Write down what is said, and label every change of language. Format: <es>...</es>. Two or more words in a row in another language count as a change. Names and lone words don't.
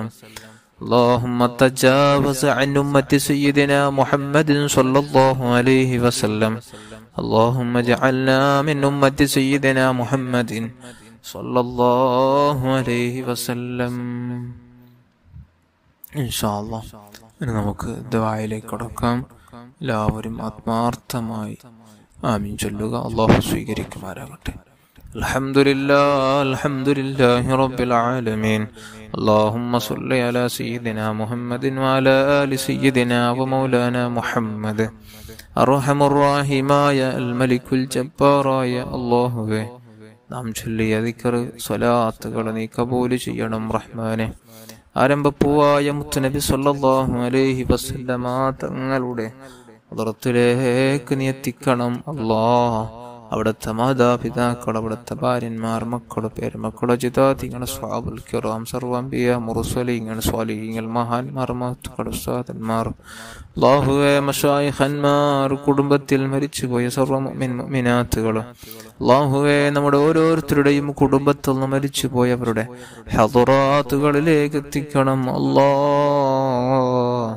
<ar>اللهم تجاوز عن أمة سيدنا محمد صلى الله عليه وسلم. اللهم اجعلنا من أمة سيدنا محمد صلى الله عليه وسلم. إن شاء الله</ar> <ml>ഇനി നമുക്ക് ദുആയിലേക്ക് കടക്കാം. എല്ലാവരും ആത്മാർത്ഥമായി ആമീൻ ചൊല്ലുക. അല്ലാഹു സ്വീകരിക്കുമാറാകട്ടെ.</ml> <ar>الحمد لله رب العالمين. اللهم صل على سيدنا محمد وعلى آل سيدنا ومولانا محمد. أرحم الراحماയ الملك الجبارായ</ar> <ml>അല്ലാഹുവേ, നാം ചൊല്ലിയ ദിക്ർ സ്വലാത്തുകൾ നീ കബൂൽ ചെയ്യണം റഹ്മാനെ. ആരംഭപ്പൂവായ മുത്തുനബി</ml> <ar>صلى الله عليه وسلم</ar> <ml>തങ്ങളുടെ ഹദ്റത്തിലേക്ക് നീ എത്തിക്കണം അല്ലാഹ്. അവിടുത്തെ മാതാപിതാക്കൾ, അവിടുത്തെ ഭാര്യന്മാർ, മക്കള്, പേരുമക്കള്, ജിതാദിങ്ങൾ, സ്വഹാബുൽ കിറാം, സർവ്വംബിയ മുർസലീങ്ങൾ, സ്വാലിഹീങ്ങൾ, മഹാന്മാർ, മഹത്തുക്കൾ, ഉസ്താദന്മാർ, അല്ലാഹുവേ മശായിഖന്മാർ, കുടുംബത്തിൽ മരിച്ചുപോയ സർവ്വ മുഅ്മിൻ മുഅ്മിനാത്തുകൾ, അല്ലാഹുവേ നമ്മുടെ ഓരോരുത്തരുടെയും കുടുംബത്തിൽ നിന്ന് മരിച്ചുപോയവരുടെ ഹദ്റാത്തുകളിലേക്ക് എത്തിക്കണം അല്ലാഹ്.</ml>